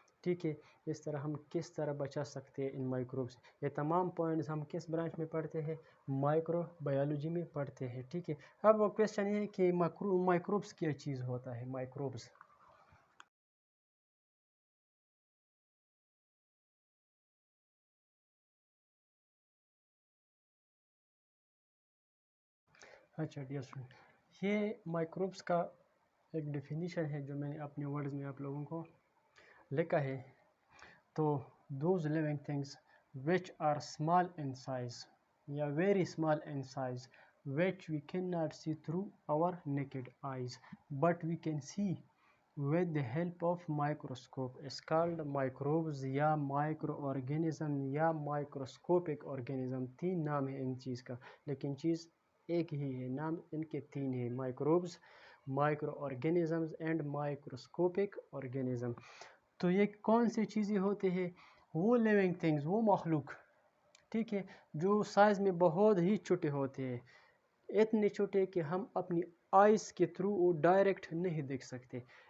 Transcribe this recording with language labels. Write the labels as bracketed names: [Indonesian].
[Urdu] ٹھیک ہے، اس طرح ہم کس طرح بچا سکتے ہیں ان مائکروب سے۔ یہ تمام پوائنٹس ہم کس برانچ میں پڑھتے ہیں؟ مائکرو بایولوجی میں پڑھتے ہیں، ٹھیک ہے۔ اب وہ کویشچن یہ ہے کہ مائکروبس کیا چیز ہوتا ہے؟ مائکروبس اچھا ڈیئر اسٹوڈنٹ، یہ مائکروبس کا ایک ڈیفینیشن ہے جو میں نے اپنے ورڈز میں آپ لوگوں کو لکھا ہے تو [English] those living things which are small in size یا very small in size which we cannot see through our naked eyes but we can see with the help of microscope is called microbes یا micro organism یا microscopic organism. [Urdu] تین نام ہے ان چیز کا لیکن چیز ایک ہی ہے, نام ان کے تین ہیں, microbes, micro organisms and microscopic organism. تو یہ کون سی چیزیں ہوتے ہیں؟ وہ لیونگ تھنگز, وہ مخلوق, ٹھیک ہے, جو سائز میں بہت ہی چھوٹے ہوتے ہیں, اتنے چھوٹے کہ ہم اپنی آئیز کے تھرو وہ ڈائریکٹ نہیں دیکھ سکتے.